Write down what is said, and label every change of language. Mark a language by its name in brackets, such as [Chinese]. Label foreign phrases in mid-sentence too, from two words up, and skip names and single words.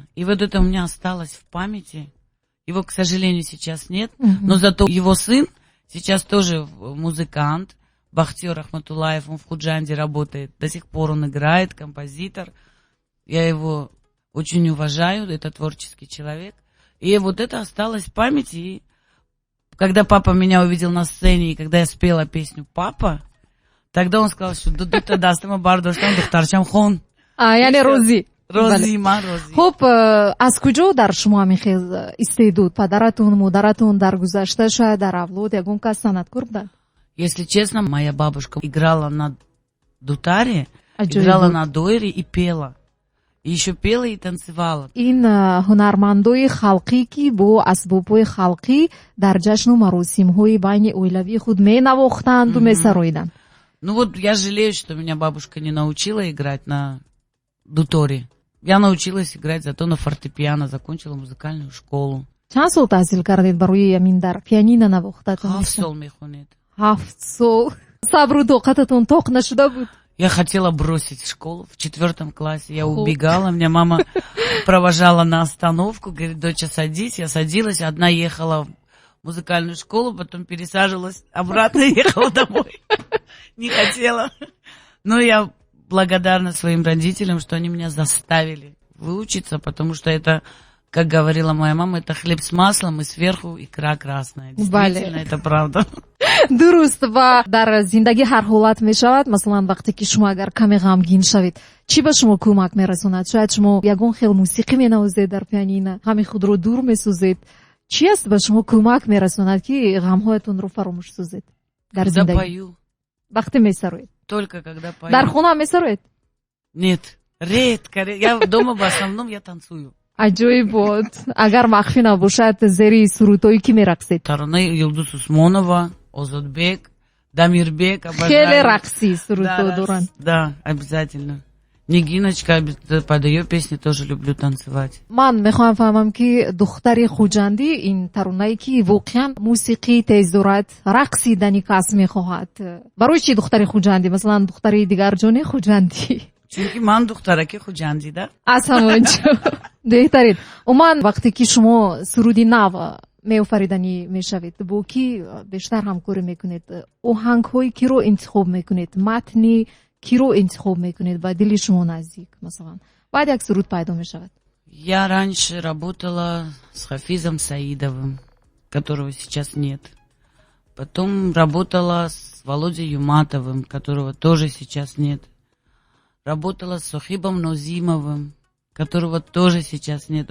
[Russian] И вот это у меня осталось в памяти. Его, к сожалению, сейчас нет, но зато его сын сейчас тоже музыкант, Бахтиёр Рахматуллаев, он в Худжанде работает, до сих пор он играет, композитор. Я его очень уважаю, это творческий человек. И вот это осталось в памяти. И когда папа меня увидел на сцене, и когда я спела песню «Папа», тогда он сказал, что [Tajik] «Дуду-то дастыма бардоштан духтарчам хон». яъне розӣ. Розӣ, ман розӣ. хуб, аз куҷо дар шумо ҳамин хел истеъдод? Падаратон, модаратон дар гузашта, шояд дар авлод ягон кас санъаткор буданд? [Russian] Если честно, моя бабушка играла на дутаре, [Tajik] Аҷоиб [Russian] играла [Tajik] буд. [Russian] на дойре и пела. И еще пела и танцевала. [Tajik] ин ҳунармандои халқӣ ки бо асбобҳои халқӣ дар ҷашну маросимҳои байни оилавии худ менавохтанду месароиданд. [Russian] Ну вот я жалею, что меня бабушка не научила играть на дуторе. Я научилась играть зато на фортепиано, закончила музыкальную школу. [Tajik] чанд сол таҳсил кардед барои ҳамин дар пианино навохтатон? 7 сол мехонед. 7 сол. сабру тоқататон тоқ нашуда буд? [Russian] Я хотела бросить школу в 4 классе. Я убегала, меня мама провожала на остановку, говорит: доча, садись. Я садилась, одна ехала в музыкальную школу, потом пересаживалась обратно и ехала домой. Не хотела. Но я благодарна своим родителям, что они меня заставили выучиться, потому что это, как говорила моя мама, это хлеб с маслом и сверху икра красная. Действительно, это правда. [Tajik] дуруст. ва дар зиндагӣ ҳар ҳолат мешавад. Масалан, вақте ки шумо агар каме ғамгин шавед, чӣ ба шумо кӯмак мерасонад? Шояд шумо ягон хел мусиқӣ менавозед дар пианино, ҳами худро дур месӯзед. чӣ аст ба шумо кӯмак мерасонад ки ғамҳоятонро фаромӯш сӯзед дар [Russian] Когда [Tajik] зиндагӣ? [Russian] пою. [Tajik] вақте месароед? [Russian] Только когда пою. [Tajik] дар хона месароед? [Russian] Нет, редко. Я дома в основном я танцую. [Tajik] аҷоиб бод. агар махфӣ набошад, зери сурудҳои ки мерақсед? Таранаи Юлдуз Усмонова, Озодбек, Дамирбек. хеле рақсӣ сурудҳо доранд. [Russian] Да, обязательно. Нигиночка, под ее песни тоже люблю танцевать. [Tajik] ман мехоҳам фаҳмам ки духтари хуҷандӣ ин таронае ки воқеан мусиқӣ тез дорад, рақсидани кас мехоҳад. барои чӣ духтари хуҷандӣ? масалан, духтари дигарҷони хуҷандӣ? Чунки ман духтараки хуҷандӣ, да? аз ҳамонҷо. беҳтарин. умуман вақте ки шумо суруди нав меофариданӣ мешавед, бо ки бештар ҳамкорӣ мекунед? оҳангҳои киро интихоб мекунед? матни киро интихоб мекунед ба дили шумо наздик? масалан, баъд як суруд пайдо мешавад. [Russian] Я раньше работала с Хафизом Саидовым, которого сейчас нет. Потом работала с Володей Юматовым, которого тоже сейчас нет. Работала с Сохибом Нозимовым, которого тоже сейчас нет.